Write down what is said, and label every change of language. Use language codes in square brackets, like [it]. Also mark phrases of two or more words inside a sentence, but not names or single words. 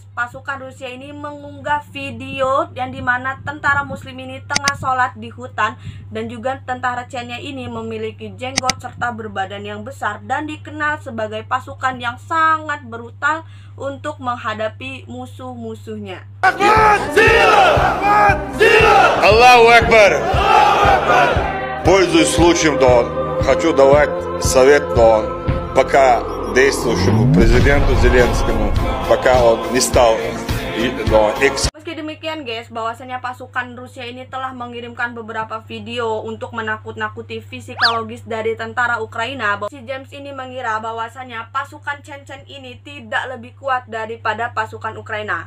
[id] Pasukan Rusia ini mengunggah video yang dimana tentara muslim ini tengah sholat di hutan, dan juga tentara Chechnya ini memiliki jenggot serta berbadan yang besar dan dikenal sebagai pasukan yang sangat brutal untuk menghadapi musuh-musuhnya. [ar] الله أكبر. [ru] Пользуясь случаем, хочу давать совет пока действующему президенту Зеленскому, пока он не стал [id] Meski demikian guys, bahwasanya pasukan Rusia ini telah mengirimkan beberapa video untuk menakut-nakuti psikologis dari tentara Ukraina. Si James ini mengira bahwasanya pasukan Chechen ini tidak lebih kuat daripada pasukan Ukraina.